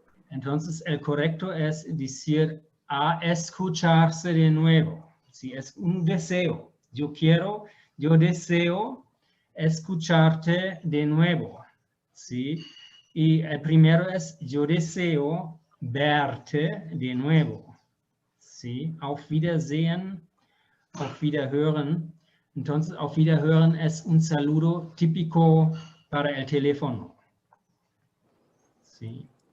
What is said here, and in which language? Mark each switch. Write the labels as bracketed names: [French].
[Spanish] Entonces el correcto es decir a escucharse de nuevo. Si es un deseo, yo deseo escucharte de nuevo. ¿Sí? Y el primero es yo deseo verte de nuevo. ¿Sí? [German] Auf Wiedersehen, auf Wiederhören. [Spanish] Entonces, auf Wiederhören es un saludo típico para el teléfono. ¿Sí?